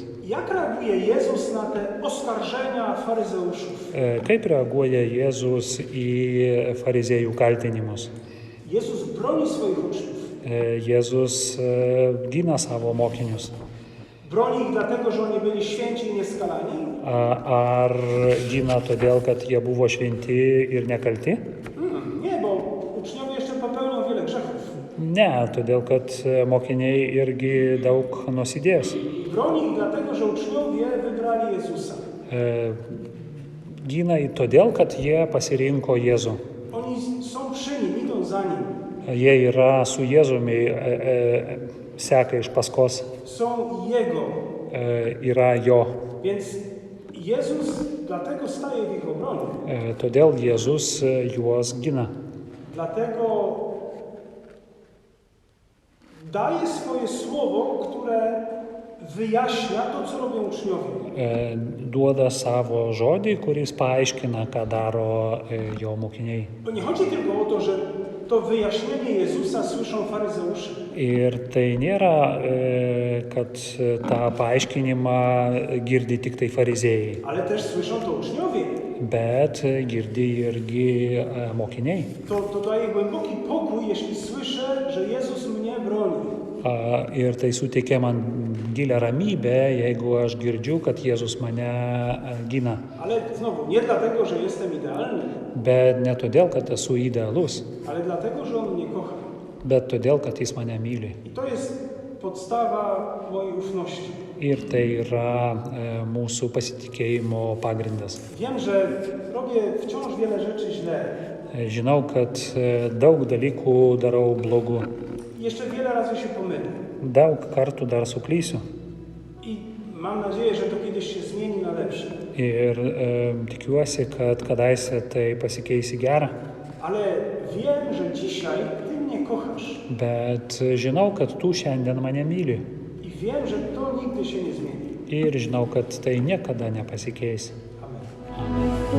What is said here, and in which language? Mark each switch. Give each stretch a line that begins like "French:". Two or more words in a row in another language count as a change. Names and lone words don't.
Polish: Jak reaguje Jezus na te oskarżenia faryzeuszów?
Lithuanian: Kaip reaguoja Jėzus į fariziejų kaltinimus?
Polish: Jezus broni swoich uczniów.
Lithuanian: Jėzus gina savo mokinius.
Polish: Broni ich dlatego, że oni byli święci i nieskalani?
Lithuanian: Ar gina todėl, kad jie buvo šventi ir nekalti?
Polish: Nie, bo uczniowie jeszcze popełnią wiele grzechów.
Lithuanian: Ne, todėl, kad mokiniai irgi daug nusidės.
Polish: Broni ich dlatego, że uczniowie wybrali Jezusa.
Lithuanian: Gina todėl, kad jie pasirinko Jėzų.
Polish: Oni są przy Nim, idą za Nim.
Lithuanian: Jie yra su Jėzumi, seka iš paskos,
Polish: są Jego.
Lithuanian: yra jo.
Polish: Więc Jezus dlatego staje w ich obronie.
Lithuanian: Todėl Jėzus juos gina.
Polish: Dlatego daje swoje słowo, które wyjaśnia to, co robią uczniowie.
Lithuanian: Duoda savo žodį, kuris paaiškina, ką daro jo mokiniai.
Polish: Bo nie chodzi tylko o to, że to wyjaśnienie Jezusa słyszą faryzeusze.
Lithuanian: Ir tai nėra, kad tą paaiškinimą girdi tik tai fariziejai,
Polish: Ale też słyszą to uczniowie.
Lithuanian: bet girdi irgi mokiniai.
Polish: To daje głęboki pokój, jeśli słyszę, że Jezus mnie broni.
Lithuanian: Ir tai suteikia man gilę ramybę, jeigu aš girdžiu, kad Jėzus mane gina.
Polish: Ale znowu, nie dlatego, że jestem idealny,
Lithuanian: Bet ne todėl, kad esu idealus,
Polish: ale dlatego, że On mnie kocha.
Lithuanian: bet todėl, kad Jis mane myli.
Polish: I to jest podstawa mojej ufności.
Lithuanian: Ir tai yra mūsų pasitikėjimo pagrindas.
Polish: Wiem, że robię wciąż wiele rzeczy źle.
Lithuanian: Žinau, kad daug dalykų darau blogų.
Polish: I jeszcze wiele razy się pomylę.
Lithuanian: Daug kartų dar suklysiu.
Polish: I mam nadzieję, że to kiedyś się zmieni na lepsze.
Lithuanian: Ir tikiuosi, kad kadaise tai pasikeis į gerą.
Polish: Ale wiem, że dzisiaj Ty mnie kochasz.
Lithuanian: Bet žinau, kad tu šiandien mane myli.
Polish: I wiem, że to nigdy się nie zmieni.
Lithuanian: Ir žinau, kad tai niekada nepasikeis.
Polish: Amen.
Lithuanian: Amen.